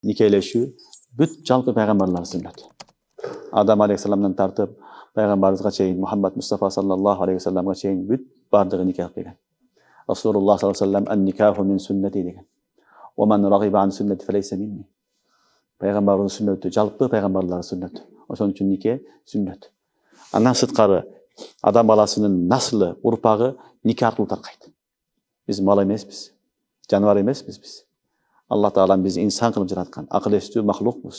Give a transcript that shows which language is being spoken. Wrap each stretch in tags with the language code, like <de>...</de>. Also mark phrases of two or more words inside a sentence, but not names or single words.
<ky>никелешүү бүт жалпы пайгамбарлар сүннөтү. Адам алейхисаламдан тартып пайгамбарыбызга чейин, Мухаммад Мустафа</ky> <ar>صلى الله عليه وسلم</ar> <ky>чейин бүт бардыгы никах кылган.</ky> <ar>رسول الله صلى الله عليه وسلم النكاح من سنتي деген. ومن رغب عن سنتي فليس مني.</ar> <ky>Пайгамбардын сүннөтү жалпы пайгамбарлар сүннөтү. Ошон үчүн нике сүннөт. Андан сырткары адам баласынын наслы, урпагы нике аркылуу таркайт. Биз мал эмеспиз, жаныбар эмеспиз биз. Алла Таалам бизди инсан кылып жараткан, акыл эстүү махлукпуз.</ky>